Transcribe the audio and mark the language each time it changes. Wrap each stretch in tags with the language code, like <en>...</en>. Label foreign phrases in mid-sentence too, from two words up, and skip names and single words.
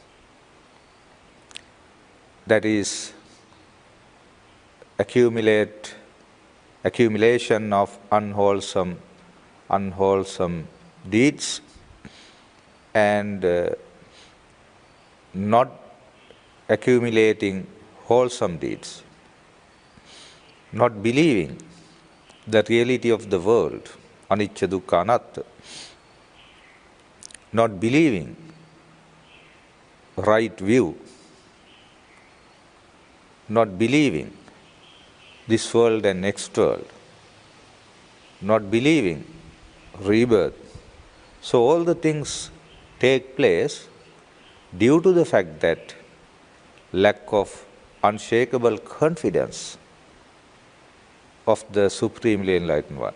<en>That is, accumulation of unwholesome deeds, and not accumulating wholesome deeds, not believing the reality of the world,</en> <pi>anicca dukkha anatta,</pi> <en>not believing right view, not believing this world and next world, not believing rebirth. So all the things take place due to the fact that lack of unshakable confidence of the Supremely Enlightened One.</en>